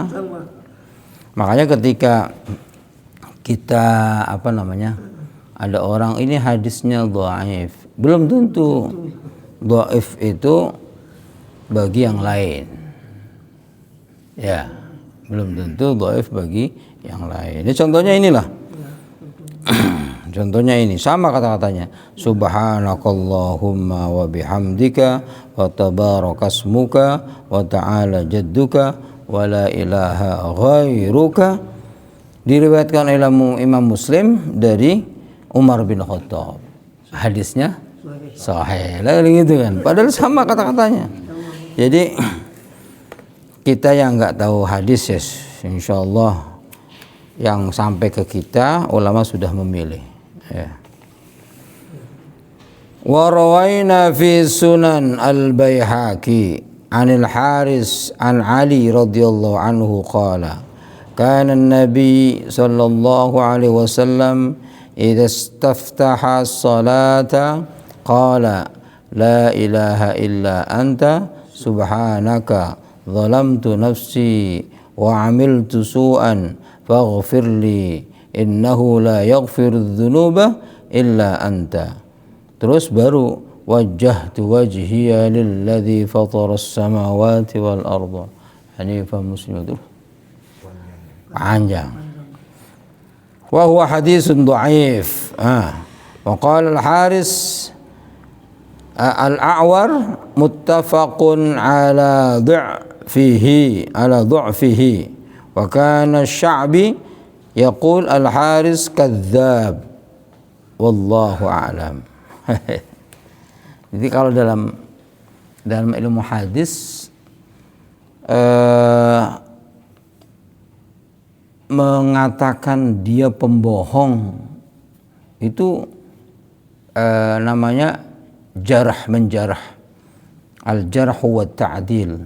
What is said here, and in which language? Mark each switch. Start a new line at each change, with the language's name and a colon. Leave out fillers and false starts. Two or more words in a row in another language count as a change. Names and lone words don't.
Indonesian: Makanya ketika kita ada orang ini hadisnya dhaif, belum tentu dhaif itu bagi yang lain. Ya, belum tentu dhaif bagi yang lain. Ini contohnya inilah. Contohnya ini sama kata-katanya.
Arabic: سبحانك اللهم وبحمدك وتبارك اسمك وتعالى جدك ولا إله غيرك.
Indonesian: Diriwayatkan oleh Imam Muslim dari Umar bin Khattab. Hadisnya sahih. Lalu gitu kan. Padahal sama kata-katanya. Jadi kita yang enggak tahu hadis ya, insyaallah yang sampai ke kita ulama sudah memilih. Ya.
Arabic: وروينا في سنن البيهقي عن الحارث عن علي رضي الله عنه قال كان النبي صلى الله عليه وسلم إذا استفتح الصلاة قال لا إله إلا أنت سبحانك ظلمت نفسي وعملت سوءا فاغفر لي إنه لا يغفر الذنوب إلا أنت.
Indonesian: Terus baru
Arabic: وجهت وجهي للذي فطر السماوات والأرض حنيفا مسلما.
Indonesian: Panjang.
Arabic: وهو حديث ضعيف. وقال الحارث الأعور متفق على ضعفه وكان الشعبي يقول الحارث كذاب والله أعلم.
Indonesian: Jadi kalau dalam ilmu hadis mengatakan dia pembohong itu namanya jarh menjarah,
Arabic: الجرح والتعديل.